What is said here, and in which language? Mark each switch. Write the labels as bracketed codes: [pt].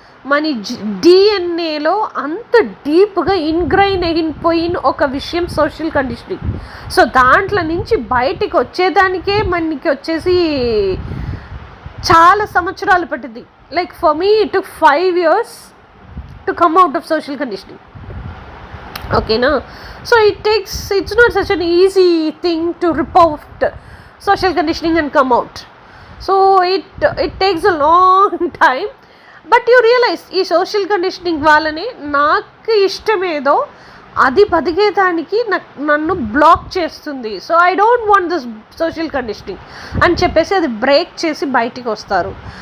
[te] మన డిఎన్ఏలో అంత డీప్గా ఇన్గ్రైన్ అయిపోయిన ఒక విషయం సోషల్ కండిషనింగ్. సో దాంట్లో నుంచి బయటికి వచ్చేదానికే మనకి వచ్చేసి చాలా సంవత్సరాలు పట్టింది. [en] Like for me it took 5 years to come out of social conditioning, ఓకేనా. So it's not such an easy thing to rip out social conditioning and come out. So it takes a long time. But you realise [te] ఈ social conditioning వాళ్ళని నాకు ఇష్టమేదో అది బతికేదానికి నన్ను black చేస్తుంది. [en] so I don't want this social conditioning [te] అని చెప్పేసి అది break చేసి బయటికి వస్తారు.